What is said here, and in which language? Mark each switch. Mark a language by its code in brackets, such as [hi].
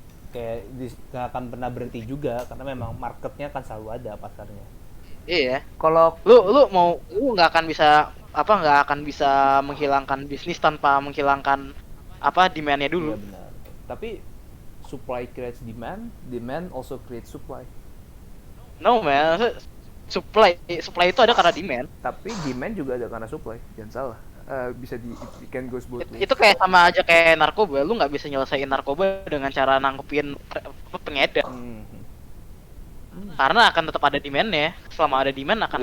[id] Kayak nggak akan pernah berhenti juga karena memang marketnya kan selalu ada pasarnya. Iya. Kalau lu nggak akan bisa menghilangkan bisnis tanpa menghilangkan demandnya dulu. Iya benar. Tapi [en] supply creates demand, demand also creates supply. No man, [id] supply itu ada karena demand. Tapi demand juga ada karena supply, jangan salah. Bisa di [en] it can goes both ways. [id] Itu kayak sama aja kayak narkoba, lu nggak bisa nyelesain narkoba dengan cara nangkepin pengedar. Karena akan tetap ada demand-nya. Selama ada demand akan